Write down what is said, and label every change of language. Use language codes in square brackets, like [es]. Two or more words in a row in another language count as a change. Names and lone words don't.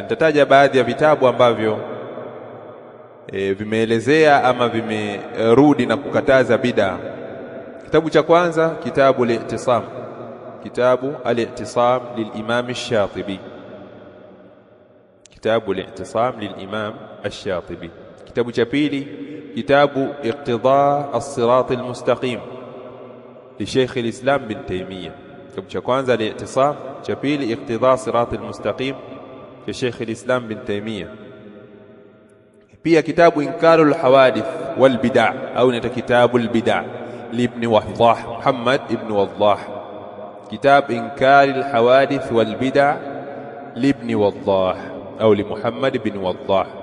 [sw] Nitataja baadhi ya vitabu ambavyo vimeelezea ama vimerudi na kukataza bid'a. Kitabu cha kwanza, kitabu al-i'tisam, kitabu al-i'tisam lil-Imam ash-Shatibi, kitabu al-i'tisam lil-Imam ash-Shatibi. Kitabu cha pili, kitabu iqtida as-sirat al-mustaqim li Sheikh al-Islam bin Taymiyyah. Kitabu cha kwanza al-i'tisam, cha pili iqtida as-sirat al-mustaqim li Sheikh al-Islam bin Taymiyyah. Pia kitabu inkarul hawadith wal bid'a, au ni kitabu al-bid'a li Ibn Waddah, Muhammad ibn Waddah. Kitab inkarul hawadith wal bid'a li Ibn Waddah au li Muhammad ibn Waddah.